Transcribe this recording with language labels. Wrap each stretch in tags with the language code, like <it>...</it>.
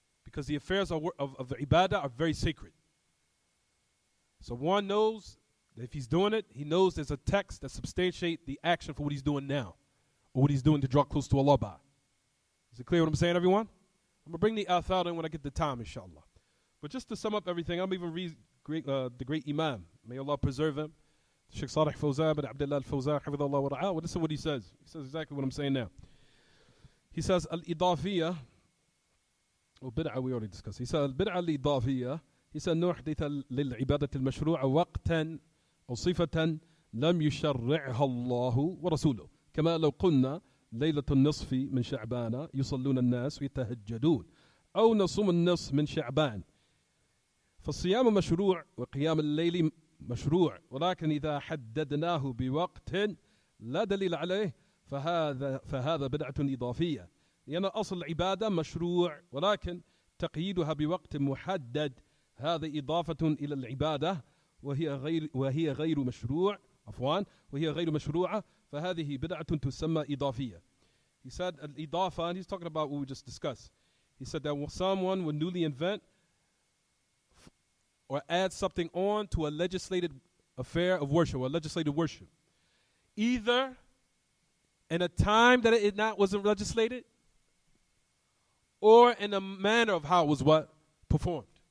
<en>because the affairs of the ibadah are very sacred. So one knows that if he's doing it, he knows there's a text that substantiates the action for what he's doing now, or what he's doing to draw close to Allah by. Is it clear what I'm saying, everyone? I'm going to bring the athar in when I get the time, inshallah. But just to sum up everything, I'm even read the great Imam. May Allah preserve him. Sheikh Salih Fawzan bin Abdullah al-Fawzan, hafidhullah wa ra'ah. Well, listen what he says. He says exactly what I'm saying now. He says, al-idafiyya, or bid'ah we already discussed. He said, al-bid'ah al-idafiyya, he said,</en> <ar>نحدث للعبادة المشروع وقتا أو صفة لم يشرعها الله ورسوله كما لو قلنا ليلة النصف من شعبان يصلون الناس ويتهجدون أو نصوم النصف من شعبان فالصيام مشروع وقيام الليل مشروع ولكن إذا حددناه بوقت لا دليل عليه فهذا بدعة إضافية لأن أصل العبادة مشروع ولكن تقييدها بوقت محدد هذا إضافة إلى العبادة وهي غير مشروع وهي غير مشروعة فهذه بدعة تسمى إضافية.</ar> <en>He said al-idafa, and he's talking about what we just discussed. He said that someone would newly invent or add something on to a legislated affair of worship or legislated worship, either in a time that it wasn't legislated or in a manner of how it was performed.</en>